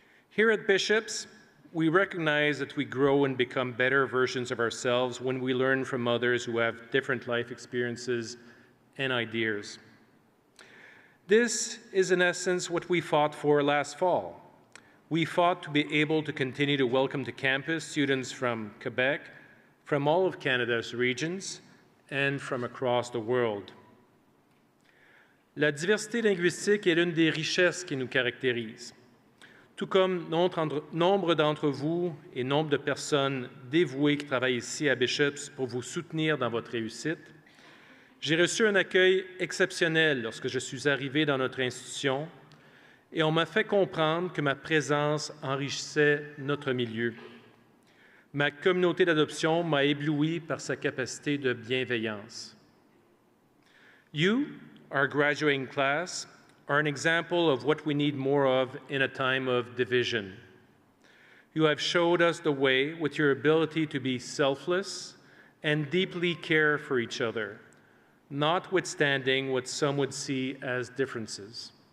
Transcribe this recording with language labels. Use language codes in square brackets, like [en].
[en] Here at Bishops, we recognize that we grow and become better versions of ourselves when we learn from others who have different life experiences and ideas. This is, in essence, what we fought for last fall. We fought to be able to continue to welcome to campus students from Quebec, from all of Canada's regions, and from across the world. [fr] La diversité linguistique est l'une des richesses qui nous caractérise. Tout comme nombre d'entre vous et nombre de personnes dévouées qui travaillent ici à Bishops pour vous soutenir dans votre réussite, j'ai reçu un accueil exceptionnel lorsque je suis arrivé dans notre institution et on m'a fait comprendre que ma présence enrichissait notre milieu. Ma communauté d'adoption m'a ébloui par sa capacité de bienveillance. [en] You, our graduating class, are an example of what we need more of in a time of division. You have showed us the way with your ability to be selfless and deeply care for each other, notwithstanding what some would see as differences.